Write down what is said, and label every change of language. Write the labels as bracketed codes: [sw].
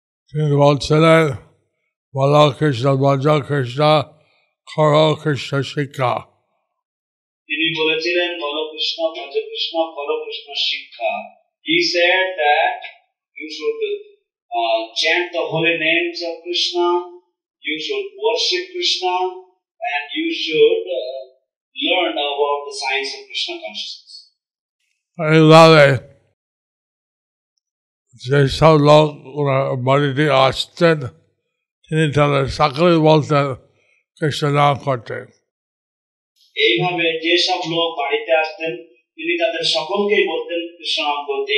[bn] তিনি বলছিলেন, বলো কৃষ্ণ ভজ কৃষ্ণ করো কৃষ্ণ শিক্ষা। তিনি বলেছিলেন বলো কৃষ্ণ ভজ কৃষ্ণ করো কৃষ্ণ শিক্ষা। [en] He said that you should chant the holy names of Krishna, you should worship Krishna, and you should learn about the science of Krishna consciousness. [bn] এইভাবে যেসব লোক বাড়িতে আসতেন তিনি তাদের সকলেই বলতেন কৃষ্ণ নাম করতেন। এইভাবে যেসব লোক বাড়িতে আসতেন তিনি তাদের সকলকেই বলতেন কৃষ্ণ নাম করতে।